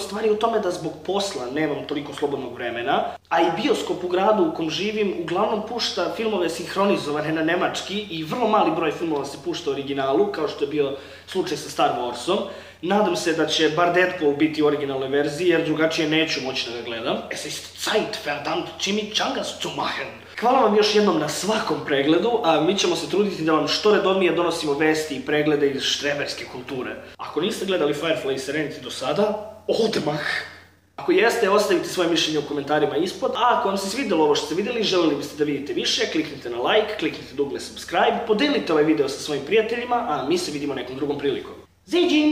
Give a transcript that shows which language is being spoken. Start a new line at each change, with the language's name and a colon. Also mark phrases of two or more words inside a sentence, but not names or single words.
Serbian: Stvar je u tome da zbog posla nemam toliko slobodnog vremena, a i bioskop u gradu u kom živim uglavnom pušta filmove sinhronizovane na nemački i vrlo mali broj filmova se pušta u originalu, kao što je bio slučaj sa Star Warsom. Nadam se da će bar Deadpool biti u originalnoj verziji, jer drugačije neću moći da ga gledam.
German: Es ist Zeit, verdammt, Chimichangas zu machen.
Serbian: Hvala vam još jednom na svakom pregledu, a mi ćemo se truditi da vam što redovnije donosimo vesti i preglede iz štreberske kulture. Ako niste gledali Firefly i Serenity do sada, odmah! Ako jeste, ostavite svoje mišljenje u komentarima ispod, a ako vam se svidjelo ovo što ste vidjeli, želeli biste da vidite više, kliknite na like, kliknite dugme subscribe, podelite ovaj video sa svojim prijateljima, a mi se vidimo nekom drugom prilikom.